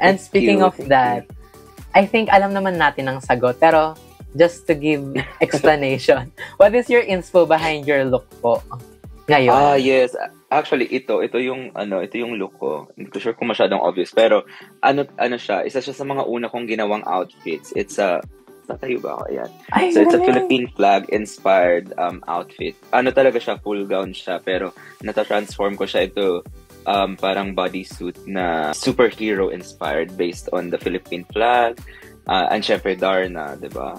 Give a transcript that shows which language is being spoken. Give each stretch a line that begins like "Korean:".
English: And speaking of that, I think
Filipino: alam naman natin ang sagot, pero
English: just to give explanation, what is your inspo behind your look
Filipino: po ngayon?
English: Yes. Actually,
Filipino: ito yung look ko. Hindi ko sure kung masyadong obvious, pero siya, isa siya sa mga una kong ginawang outfits. It's tayo ba ako? Ayan.
English: So, it's a Philippine flag inspired outfit.
Filipino: Talaga siya, full gown siya, pero nata-transform ko siya ito parang bodysuit na
English: superhero inspired based on the Philippine flag
Filipino: and syempre Darna, diba?